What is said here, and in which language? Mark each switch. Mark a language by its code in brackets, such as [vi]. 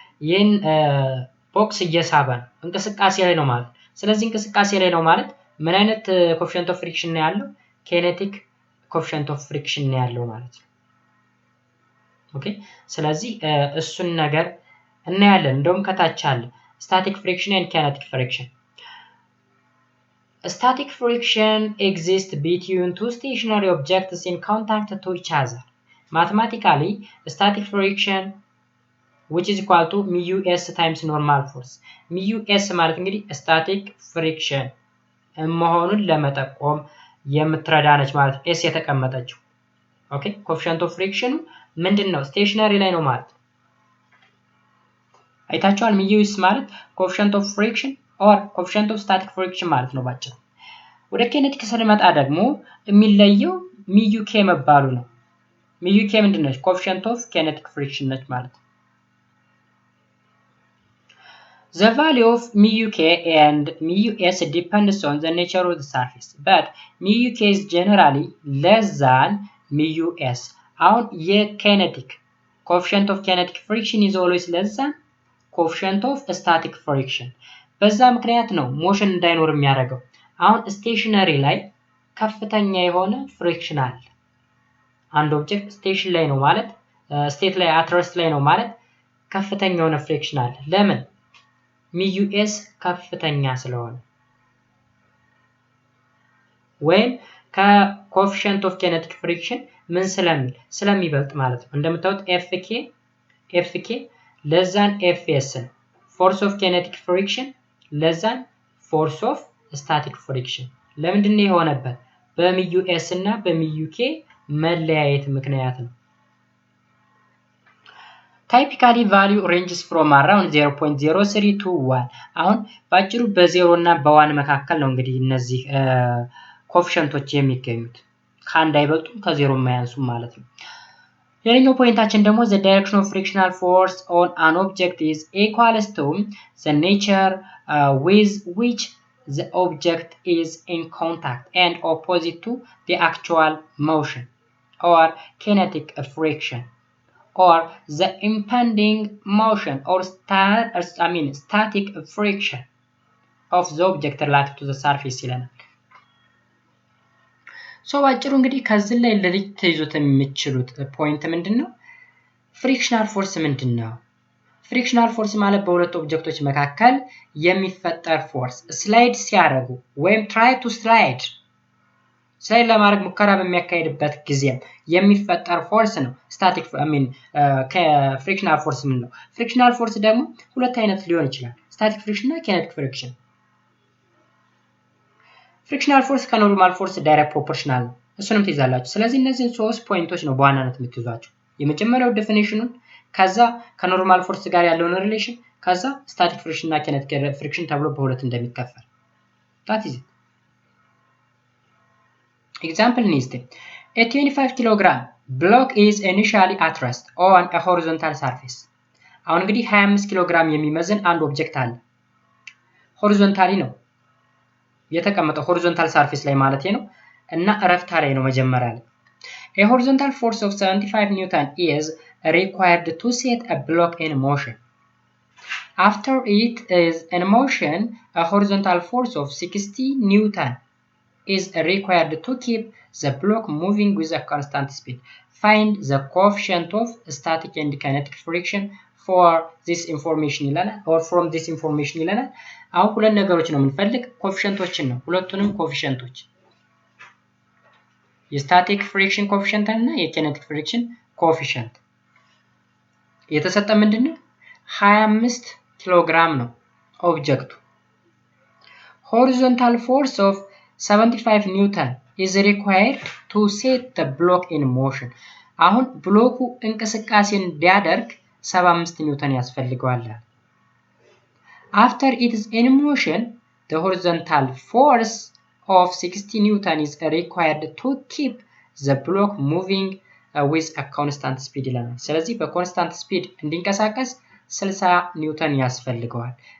[am] ይህን ቦክስ እየሳበ ነው። እንቅስቃሴ ላይ ነው ማለት። ስለዚህ እንቅስቃሴ ላይ ነው ማለት ምን አይነት ኮኤፊሺየንት ኦፍ ፍሪክሽን ነው ያለው? ኬኔቲክ ኮኤፊሺየንት ኦፍ ፍሪክሽን ነው ያለው ማለት ነው። ኦኬ፣ ስለዚህ እሱን ነገር እናያለን። እንደውም ከታች አለ ስታቲክ ፍሪክሽን [en] and kinetic friction. Static friction exists between two stationary objects in contact to each other. Mathematically, static friction which is equal to mu s times normal force. [am] mu s ማለት እንግዲህ static friction መሆኑን ለመጠቆም የምትረዳነች ማለት ነው። s የተቀመጠችው ኦኬ። ኮኤፊሺየንት ኦፍ ፍሪክሽን ምንድነው? ስቴሽነሪ ላይ ነው ማለት ነው። አይታችኋል። mu s ማለት ኮኤፊሺየንት ኦፍ ፍሪክሽን ኦር ኮኤፊሺየንት ኦፍ ስታቲክ ፍሪክሽን ማለት ነው ባጭሩ። ወደ ኬኔቲክ ስንመጣ ደግሞ የሚለየው ሚዩ ኬ መባሉ ነው። ሚዩ ኬ ምንድነው? ኮኤፊሽንት ኦፍ ኬኔቲክ ፍሪክሽን ነች ማለት። [en] The value of mu k and mu s depends on the nature of the surface, but mu k is generally less than mu s. [am] አሁን የኬኔቲክ [en] coefficient of kinetic friction is always less than coefficient of static friction. [am] በዛ ምክንያት ነው ሞሽን እንዳይኖር የሚያደርገው። አሁን ስቴሽነሪ ላይ ከፍተኛ የሆነ ፍሪክሽን አለ። አንድ ኦብጀክት ስቴሽን ላይ ነው ማለት ስቴት ላይ አትረስት ላይ ነው ማለት ከፍተኛ የሆነ ፍሪክሽን አለ። ለምን? ሚዩ ኤስ ከፍተኛ ስለሆነ ወይም ከኮኤፊሽንት ኦፍ ኬኔቲክ ፍሪክሽን ምን ስለሚበልጥ ማለት ነው። እንደምታዩት ኤፍኬ ለዛን ኤፍኤስ ነው። ፎርስ ኦፍ ኬኔቲክ ፍሪክሽን ለዛን ፎርስ ኦፍ ስታቲክ ፍሪክሽን። ለምንድን ነው የሆነበት? በሚዩ ኤስ እና በሚዩ ኬ መለያየት ምክንያት ነው። [en] Typically value ranges from around 0.03 to 1. [am] አሁን ባጭሩ በ0 እና በ1 መካከል ነው እንግዲህ እነዚህ ኮኤፊሽንቶች የሚገኙት። ከአንድ አይበልጡም ከ0 የማያንሱም ማለት ነው። ሌላኛው ፖይንታችን ደግሞ [en] the direction of frictional force on an object is equals to the nature with which the object is in contact and opposite to the actual motion or kinetic friction or the impending motion or static friction of the object relative to the surface [am] ይለናል። ባጭሩ እንግዲህ ከዚህ ላይ ልትይዙት የምትችሉት ፖይንት ምንድነው? ፍሪክሽናል ፎርስ ምንድነው? ፍሪክሽናል ፎርስ ማለት በሁለት ኦብጀክቶች መካከል የሚፈጠር ፎርስ ስላይድ ሲያደርጉ ወይም ትራይ ቱ ስላይድ ለማድረግ ሙከራ በሚያካሄድበት ጊዜም የሚፈጠር ፎርስ ነው ስታቲክ ከፍሪክሽናል ፎርስ ምን ነው። ፍሪክሽናል ፎርስ ደግሞ ሁለት አይነት ሊሆን ይችላል፣ ስታቲክ ፍሪክሽን እና ኪኔቲክ ፍሪክሽን። ፍሪክሽናል ፎርስ ከኖርማል ፎርስ ዳይሬክት ፕሮፖርሽናል ነው፣ እሱንም ትይዛላችሁ። ስለዚህ እነዚህን ሶስት ፖይንቶች ነው በዋናነት የምትይዟቸው። የመጀመሪያው ዴፊኒሽኑን፣ ከዛ ከኖርማል ፎርስ ጋር ያለውን ሪሌሽን፣ ከዛ ስታቲክ ፍሪክሽን እና ኪኔቲክ ፍሪክሽን ተብሎ በሁለት እንደሚከፈል [en] that is it. Example next. A 25 kg block is initially at rest on a horizontal surface. [am] አሁን እንግዲህ 25 ኪሎ ግራም የሚመዝን አንድ ኦብጀክት አለ። ሆሪዞንታሊ ነው የተቀመጠው፣ ሆሪዞንታል ሰርፌስ ላይ ማለት ነው እና እረፍታ ላይ ነው መጀመሪያ ላይ። [en] A horizontal force of 75 Newton is required to set a block in motion. After it is in motion, a horizontal force of 60 Newton is required to keep the block moving with a constant speed. Find the coefficient of static and kinetic friction for this information [am] ይለናል [en] or from this information [am] ይለናል። አሁን ሁለት ነገሮች ነው የምንፈልግ፣ ኮኤፊሽንቶችን ነው። ሁለቱንም ኮኤፊሽንቶች የስታቲክ ፍሪክሽን ኮኤፊሽንት እና የኪኔቲክ ፍሪክሽን ኮኤፊሽንት የተሰጠ ምንድነው 25 ኪሎ ግራም ነው ኦብጀክቱ። [en] horizontal force of 75 Newton is required to set the block in motion. [am] አሁን ብሎኩ እንቅስቃሴን እንዲያደርግ 75 ኒውተን ያስፈልገዋል። [en] After it is in motion, the horizontal force of 60 Newton is required to keep the block moving with a constant speed [am] ይለናል። ስለዚህ በኮንስታንት ስፒድ እንዲንቀሳቀስ 60 ኒውተን ያስፈልገዋል።